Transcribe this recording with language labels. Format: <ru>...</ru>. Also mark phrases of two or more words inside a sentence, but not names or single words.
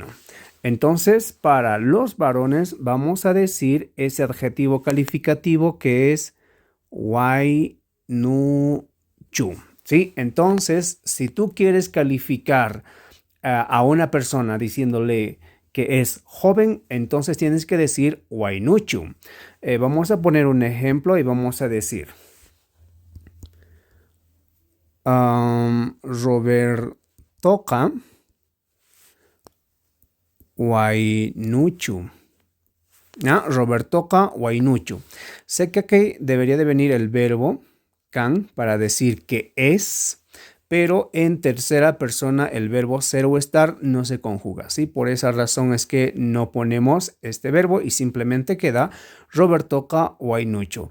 <es>Entonces, para los varones vamos a decir ese adjetivo calificativo que es wainuchu, ¿sí? Entonces, si tú quieres calificar a una persona diciéndole que es joven, entonces tienes que decir wainuchu. Vamos a poner un ejemplo y vamos a decir</es> <qu>Robertoka wainuchu. Robertoka wainuchu.</qu> <es>Sé que aquí debería de venir el verbo can para decir que es, pero en tercera persona el verbo ser o estar no se conjuga, ¿sí? Por esa razón es que no ponemos este verbo y simplemente queda</es> <qu>Robertoka wainuchu.</qu>